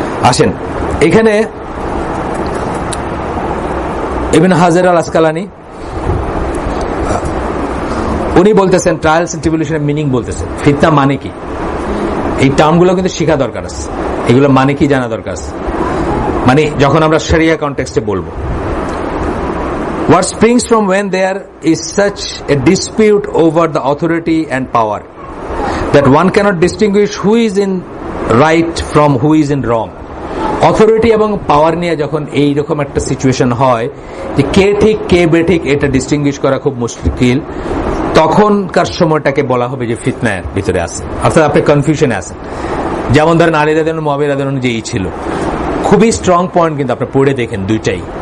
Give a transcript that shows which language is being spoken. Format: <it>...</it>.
<bn>আসেন, এখানে ইবনে হাজার আল আসকালানি উনি বলতেছেন ট্রায়ালস এন্ড ট্রিবুলেশনের মিনিং বলতেছেন। ফিতনা মানে কি, এই টার্মগুলো কিন্তু শেখা দরকার আছে, এগুলো মানে কি জানা দরকার আছে। মানে যখন আমরা শরিয়া কনটেক্সটে বলবো,</bn> <en>what springs from when there is such a dispute over the authority and power that one cannot distinguish who is in right from who is in wrong,</en> <bn>authority এবং পাওয়ার নিয়ে যখন এইরকম একটা সিচুয়েশন হয় যে কে ঠিক কে বেঠিক এটা ডিস্টিংগুইশ করা খুব মুশকিল, তখনকার সময়টাকে বলা হবে যে ফিতনার ভিতরে আছে, অর্থাৎ আপনি কনফিউশনে আছেন। যেমন ধরেন আলী রাদিয়াল্লাহু আনহু মুআবিয়া রাদিয়াল্লাহু আনহু যেই ছিল, খুবই স্ট্রং পয়েন্ট কিন্তু আপনি পড়ে দেখেন দুইটাই।</bn>